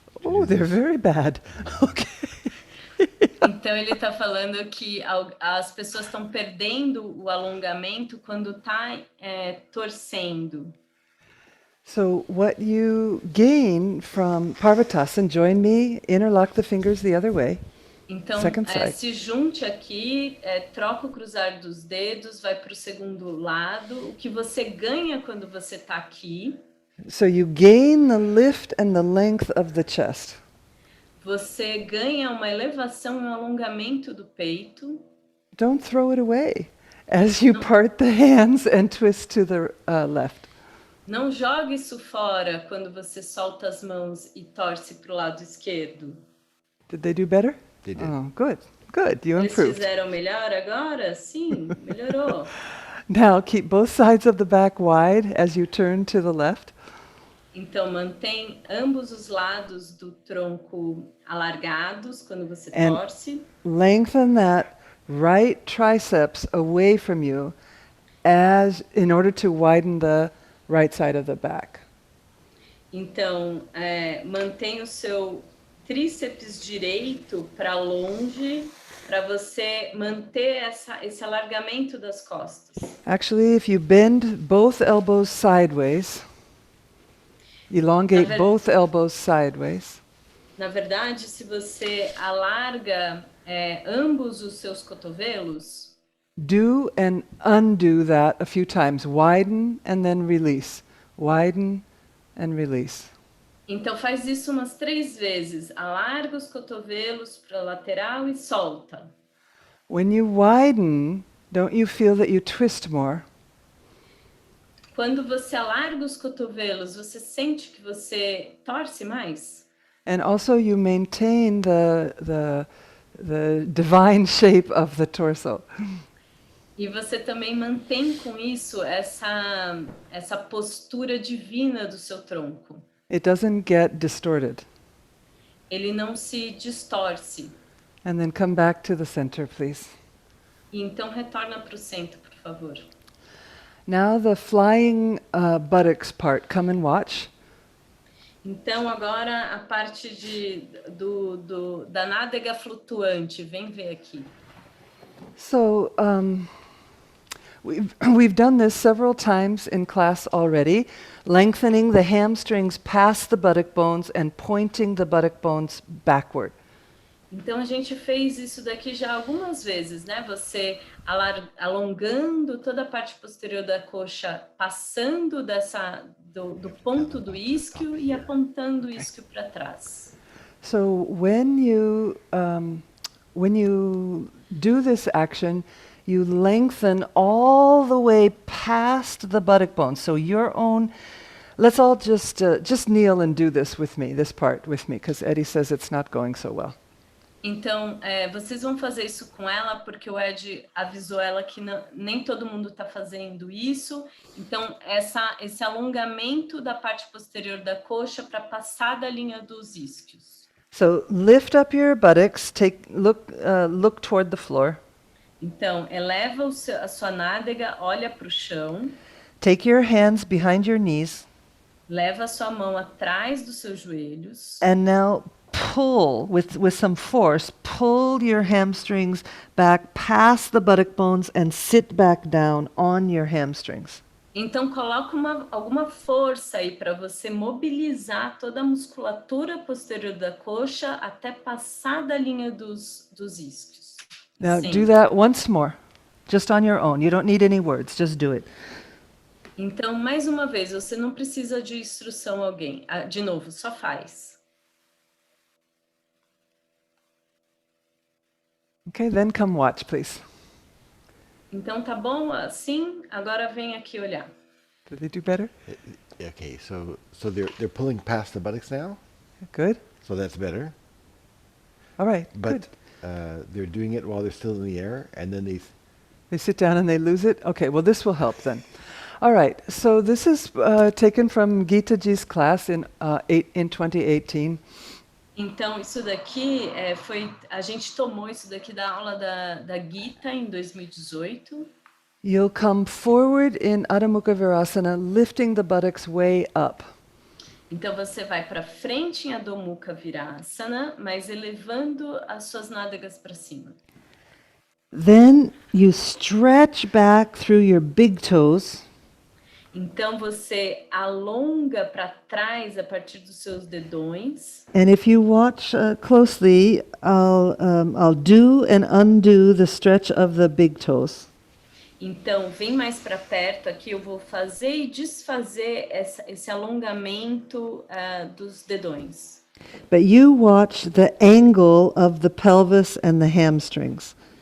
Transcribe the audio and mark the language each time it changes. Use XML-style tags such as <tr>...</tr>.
<en>Oh, they're very bad. Okay.</en> <pt>Então ele está falando que as pessoas estão perdendo o alongamento quando está torcendo.</pt> <en>So what you gain from Parvatasana, join me, interlock the fingers the other way.</en> <pt>Então,</pt> <en>Second side.</en> <pt>se junte aqui, troca o cruzar dos dedos, vai para o segundo lado. O que você ganha quando você está aqui?</pt> <en>So you gain the lift and the length of the chest.</en> <pt>Você ganha uma elevação e um alongamento do peito.</pt> <en>Don't throw it away as you part the hands and twist to the left.</en> <pt>Não jogue isso fora quando você solta as mãos e torce para o lado esquerdo.</pt> <en>Did they do better? They did. Oh, good, Good, you</en> <pt>Eles</pt> <en>improved.</en> <pt>fizeram melhor agora? Sim, melhorou.</pt> <en>Now keep both sides of the back wide as you turn to the left.</en> <pt>Então, mantém ambos os lados do tronco alargados quando você</pt> <en>And</en> <pt>torce.</pt> <en>lengthen that right triceps away from you as in order to widen the right side of the back.</en> <pt>Então, mantém o seu tríceps direito para longe, para você manter esse alargamento das costas.</pt> <en>Actually, if you bend both elbows sideways, elongate both elbows sideways.</en> <pt>Na verdade, se você alarga ambos os seus cotovelos,</pt> <en>Do and undo that a few times. Widen and then release. Widen and release.</en> <pt>então faz isso umas 3 vezes. Alarga os cotovelos para a lateral e solta.</pt> <en>When you widen, don't you feel that you twist more?</en> <pt>Quando você alarga os cotovelos, você sente que você torce mais?</pt> <en>And also you maintain the divine shape of the torso.</en> <pt>E você também mantém com isso essa postura divina do seu tronco.</pt> <en>It doesn't get distorted.</en> <pt>Ele não se distorce.</pt> <en>And then come back to the center, please.</en> <pt>E então retorna para o centro, por favor.</pt> <en>Now the flying buttocks part, come and watch.</en> <pt>Então agora a parte da nádega flutuante, vem ver aqui.</pt> <en>So we've done this several times in class already, lengthening the hamstrings past the buttock bones and pointing the buttock bones backward.</en> <pt>Então a gente fez isso daqui já algumas vezes, né? Você alongando toda a parte posterior da coxa, passando do ponto do isquio e apontando o isquio para trás.</pt> <en>So when you do this action, you lengthen all the way past the buttock bone. So your own. Let's all just kneel and do this with me. This part with me, because Eddie says it's not going so well.</en> <pt>Então, vocês vão fazer isso com ela, porque o Ed avisou ela que nem todo mundo está fazendo isso. Então, esse alongamento da parte posterior da coxa para passar da linha dos isquios.</pt> <en>So lift up your buttocks. Look toward the floor.</en> <pt>Então, eleva a sua nádega, olha para o chão.</pt> <en>Take your hands behind your knees.</en> <pt>Leva a sua mão atrás dos seus joelhos.</pt> <en>And now pull with some force, pull your hamstrings back past the buttock bones and sit back down on your hamstrings.</en> <pt>Então coloca alguma força aí para você mobilizar toda a musculatura posterior da coxa até passar da linha dos isquios.</pt> <en>Now</en> <pt>Sim.</pt> <en>do that once more, just on your own. You don't need any words, just do it.</en> <pt>Então, mais uma vez, você não precisa de instrução a alguém. De novo, só faz.</pt> <en>Okay, then come watch, please.</en> <pt>Então, tá bom assim? Agora vem aqui olhar.</pt> <en>Did they do better? Okay, so they're pulling past the buttocks now, Good. so that's better. All right, But good. they're doing it while they're still in the air, and then They sit down and they lose it? Okay, well this will help then. All right, so this is taken from Gita Ji's class in 2018.</en> <pt>Então, isso daqui a gente tomou isso daqui da aula da Gita em 2018.</pt> <en>You'll come forward in Adho Mukha Virasana, lifting the buttocks way up.</en> <pt>Então, você vai para frente em Adho Mukha Virasana, mas elevando as suas nádegas para cima.</pt> <en>Then you stretch back through your big toes.</en> <pt>Então, você alonga para trás a partir dos seus dedões.</pt> <en>And if you watch closely, I'll do and undo the stretch of the big toes.</en> <pt>Então, vem mais para perto aqui, eu vou fazer e desfazer esse alongamento dos dedões.</pt> <en>But you watch the angle of the pelvis and the hamstrings.</en>